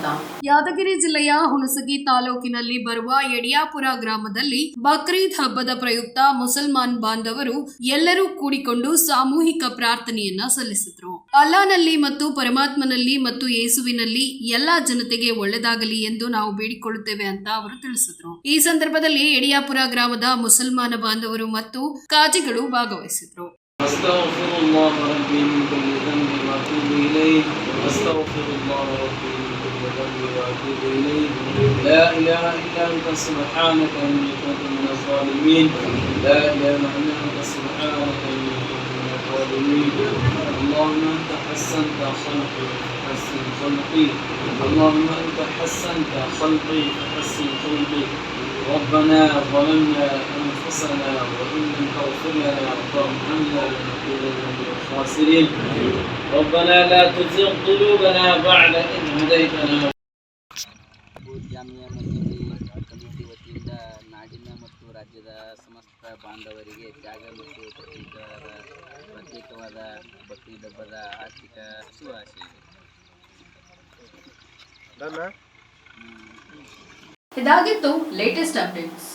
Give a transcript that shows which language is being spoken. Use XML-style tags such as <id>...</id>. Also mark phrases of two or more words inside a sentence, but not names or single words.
<kn>ಯಾದಗಿರಿ ಜಿಲ್ಲೆಯ ಹುಣಸಗಿ ತಾಲೂಕಿನಲ್ಲಿ ಬರುವ ಯಡಿಯಾಪುರ ಗ್ರಾಮದಲ್ಲಿ ಬಕ್ರೀದ್ ಹಬ್ಬದ ಪ್ರಯುಕ್ತ ಮುಸಲ್ಮಾನ್ ಬಾಂಧವರು ಎಲ್ಲರೂ ಕೂಡಿಕೊಂಡು ಸಾಮೂಹಿಕ ಪ್ರಾರ್ಥನೆಯನ್ನ ಸಲ್ಲಿಸಿದ್ರು. ಅಲ್ಲಾನಲ್ಲಿ ಮತ್ತು ಪರಮಾತ್ಮನಲ್ಲಿ ಮತ್ತು ಯೇಸುವಿನಲ್ಲಿ ಎಲ್ಲಾ ಜನತೆಗೆ ಒಳ್ಳೆದಾಗಲಿ ಎಂದು ನಾವು ಬೇಡಿಕೊಳ್ಳುತ್ತೇವೆ ಅಂತ ಅವರು ತಿಳಿಸಿದ್ರು. ಈ ಸಂದರ್ಭದಲ್ಲಿ ಯಡಿಯಾಪುರ ಗ್ರಾಮದ ಮುಸಲ್ಮಾನ ಬಾಂಧವರು ಮತ್ತು ಕಾಜಿಗಳು ಭಾಗವಹಿಸಿದ್ರು.</kn> <ar>أستغفر الله ربي من كل ذنب وأتوب إليه أستغفر الله ربي من كل ذنب وأتوب إليه لا إله إلا أنت سبحانك إني كنت من الظالمين لا إله إلا أنت سبحانك إني كنت من الظالمين اللهم أنت حسنت خلقي فحسن خلقي اللهم أنت حسنت خلقي فحسن خلقي ربنا ظلمنا أنفسنا وإن لم تغفر لنا وترحمنا لنكونن من الخاسرين ربنا لا تزغ قلوبنا بعد إذ هديتنا.</ar> <kn>ಜಾಮಿಯಾ ಮಸೀದಿ ಕಮಿಟಿ ವತಿಯಿಂದ ನಾಡಿನ ಮತ್ತು ರಾಜ್ಯದ ಸಮಸ್ತ ಬಾಂಧವರಿಗೆ ತ್ಯಾಗ ಮತ್ತು ಪ್ರತ್ಯೇಕವಾದ ಬಕ್ರೀದ್ ಹಬ್ಬದ ಆರ್ಥಿಕ ಶುಭಾಶಯಗಳು. ಇದಾಗಿತ್ತು</kn> <en>latest updates.</en>